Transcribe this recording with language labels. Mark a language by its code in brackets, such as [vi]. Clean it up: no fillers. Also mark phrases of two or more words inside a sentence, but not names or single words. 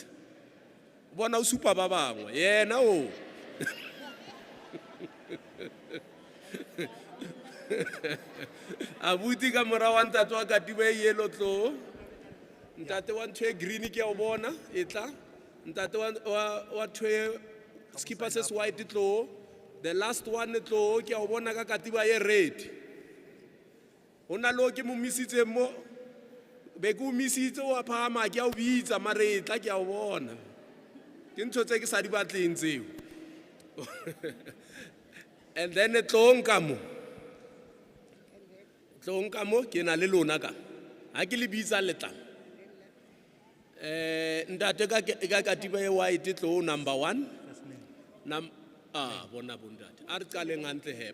[st] Bona o supa ba bangwe. Yena o. Abuti ka morao wa ntate wa Katiba ye yellow Tlou. Ntate wa ntwe green ke a o bona etla. Ntate wa ntwe [en] skipper says white [st] Tlou. [en] The last one [st] Tlou ke a o bona ka Katiba ye red. Hona lo ke mo misitse mo be ke o misitse wa phama ke a o bitsa mare etla ke a o bona. Ke ntho tse ke sa di batleng tseo. [en] And then [st] Tlou nka mo ke na le lona ka. Ha ke le bitsa letlang. Ntate ka Katiba ye white Tlou number 1. Bona bondate. A re qaleng hantle he.